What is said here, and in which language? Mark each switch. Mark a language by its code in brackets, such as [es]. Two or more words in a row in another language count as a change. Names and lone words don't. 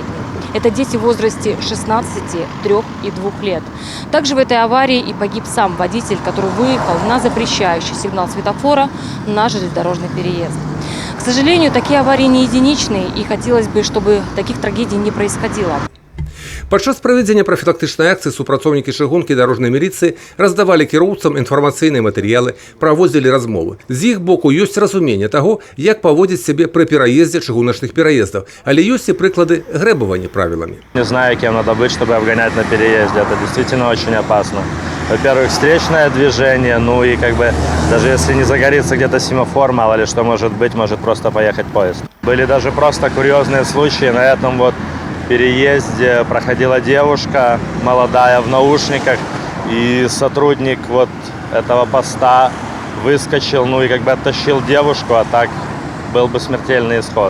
[ru] Это дети в возрасте 16, 3 и 2 лет. Также в этой аварии и погиб сам водитель, который выехал на запрещающий сигнал светофора на железнодорожный переезд. К сожалению, такие аварии не единичные, и хотелось бы, чтобы таких трагедий не происходило. [be] Падчас правядзення прафілактычнай акцыі супрацоўнікі чыгункі і дарожнай міліцыі раздавалі кіроўцам інфармацыйныя матэрыялы, праводзілі размовы. З іх боку ёсць разуменне таго, як паводзіць сябе пры пераездзе чыгуначных пераездаў, але ёсць і прыклады грэбавання правіламі. [ru] Не знаю, кем надо быть, чтобы обгонять на переезде. Это действительно очень опасно. Во-первых, встречное движение, ну и даже если не загорится где-то семафор, мало ли что может быть, может просто поехать поезд. Были даже просто курьезные случаи. На этом переезде проходила девушка молодая в наушниках, и сотрудник этого поста выскочил, и оттащил девушку, а так был бы смертельный исход.